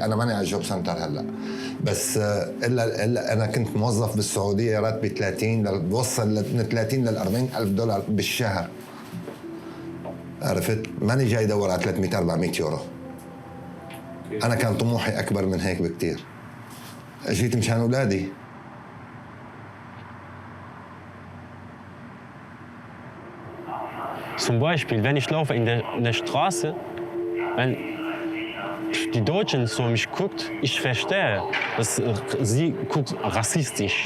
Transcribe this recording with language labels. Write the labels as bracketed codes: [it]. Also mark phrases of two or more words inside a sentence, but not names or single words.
[ar] أنا ماني على الجوب سنتر هلا، بس إلا أنا كنت موظف بالسعودية راتبي 30 بوصل من 30 ل 40 ألف دولار بالشهر. عرفت؟ ماني جاي أدور على 300-400 يورو. أنا كان طموحي أكبر من هيك بكتير. جيت مشان أولادي. [de] Zum Beispiel, wenn ich laufe in der Straße, wenn die Deutschen so mich guckt, ich verstehe, dass sie guckt rassistisch.